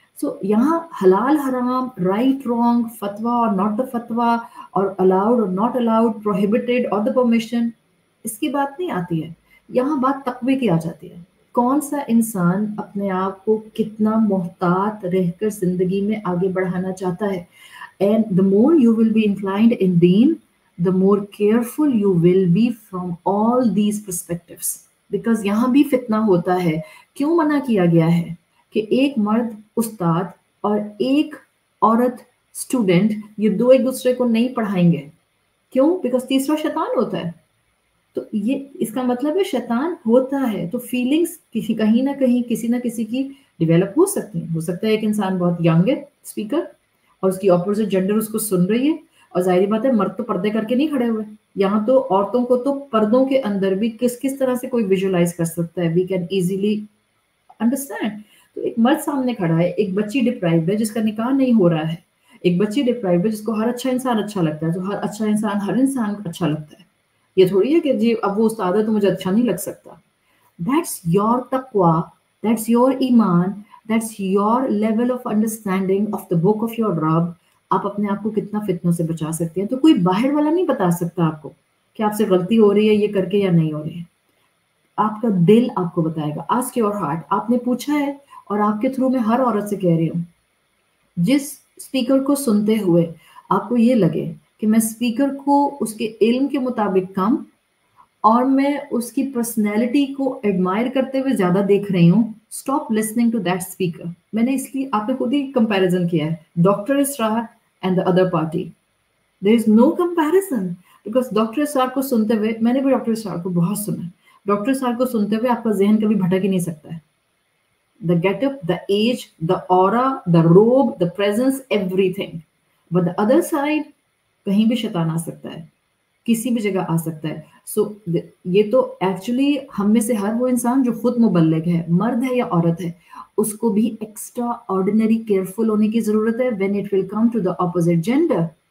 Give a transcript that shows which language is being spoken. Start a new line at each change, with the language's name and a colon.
Urdu: سو یہاں حلال حرام,
English: right wrong,
Urdu: فتویٰ اور ناٹ دا فتویٰ, اور الاؤڈ اور ناٹ الاؤڈ, پروہیبٹیڈ اور دا پرمیشن, اس کی بات نہیں آتی ہے. یہاں بات تقوی کی آ جاتی ہے. کون سا انسان اپنے آپ کو کتنا محتاط رہ کر زندگی میں آگے بڑھانا چاہتا ہے.
English: And the more you will be inclined in deen, the more careful you will be from all these perspectives. Because
Urdu: یہاں بھی فتنہ ہوتا ہے. کیوں منع کیا گیا ہے کہ ایک مرد استاد اور ایک عورت اسٹوڈنٹ, یہ دو ایک دوسرے کو نہیں پڑھائیں گے. کیوں؟ بیکاز تیسرا شیطان ہوتا ہے. تو یہ اس کا مطلب ہے شیطان ہوتا ہے. تو فیلنگس کہیں نہ کہیں کسی نہ کسی کی ڈیولپ ہو سکتی ہیں. ہو سکتا ہے ایک انسان بہت ینگ ہے اسپیکر, اور اس کی اپوزٹ جینڈر اس کو سن رہی ہے, اور ظاہری بات ہے مرد تو پردے کر کے نہیں کھڑے ہوئے. یہاں تو عورتوں کو تو پردوں کے اندر بھی کس طرح سے کوئی ویژولائز کر سکتا ہے,
English: We can easily understand.
Urdu: تو ایک مرد سامنے کھڑا ہے, ایک بچی ڈپرائیوڈ ہے جس کا نکاح نہیں ہو رہا ہے, ایک بچی ڈپرائیوڈ ہے جس کو ہر اچھا انسان اچھا لگتا ہے. تو ہر اچھا انسان ہر انسان اچھا لگتا ہے. یہ تھوڑی ہے کہ جی اب وہ استاد ہے تو مجھے اچھا نہیں لگ سکتا.
English: That's your taqwa, that's your iman, that's your level of understanding of the book of your Rabb.
Urdu: آپ اپنے آپ کو کتنا فتنوں سے بچا سکتے ہیں. تو کوئی باہر والا نہیں بتا سکتا آپ کو کہ آپ سے غلطی ہو رہی ہے یہ کر کے یا نہیں ہو رہی ہے. آپ کا دل آپ کو بتائے گا.
English: Ask your heart.
Urdu: آپ نے پوچھا ہے, اور آپ کے تھرو میں ہر عورت سے کہہ رہی ہوں, جس اسپیکر کو سنتے ہوئے آپ کو یہ لگے کہ میں اسپیکر کو اس کے علم کے مطابق کم اور میں اس کی پرسنالٹی کو ایڈمائر کرتے ہوئے زیادہ دیکھ رہی ہوں,
English: Stop listening to that speaker.
Urdu: میں نے اس لیے آپ نے خود ہی کمپیریزن کیا ہے, doctor Israr
English: And the other party. There is no comparison, because
Urdu: doctor اسرار کو سنتے ہوئے, میں نے بھی ڈاکٹر اسرار کو بہت سنا ہے, ڈاکٹر اسرار کو سنتے ہوئے آپ کا ذہن کبھی بھٹک ہی نہیں سکتا ہے.
English: The get up, the edge, the aura, the robe, the presence, everything. But the other side
Urdu: کہیں بھی شیطان آ سکتا ہے, کسی بھی جگہ آ سکتا ہے. سو یہ تو ایکچولی ہم میں سے ہر وہ انسان جو خود مبلغ ہے, مرد ہے یا عورت ہے, اس کو بھی ایکسٹرا آرڈینری کیئرفل ہونے کی ضرورت ہے
English: When it will come to the opposite gender.